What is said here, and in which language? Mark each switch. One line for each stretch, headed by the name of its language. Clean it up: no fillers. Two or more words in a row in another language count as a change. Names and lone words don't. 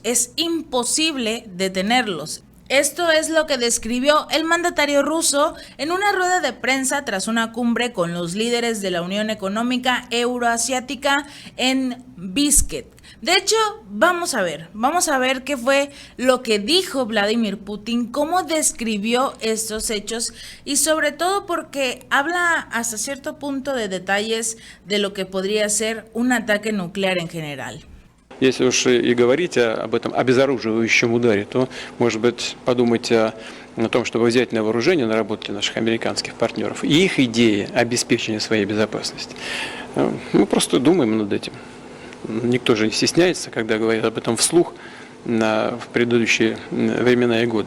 Spanish: Es imposible detenerlos. Esto es lo que describió el mandatario ruso en una rueda de prensa tras una cumbre con los líderes de la Unión Económica Euroasiática en Bishkek. De hecho, vamos a ver qué fue lo que dijo Vladimir Putin, cómo describió estos hechos y sobre todo porque habla hasta cierto punto de detalles de lo que podría ser un ataque nuclear en general.
Russian: Если уж и говорить об этом обезоруживающем ударе, то, может быть, подумать о том, чтобы взять на вооружение наработки наших американских партнеров и их идеи обеспечения своей безопасности. Мы просто думаем над этим. Никто же не стесняется, когда говорит об этом вслух в предыдущие времена и годы.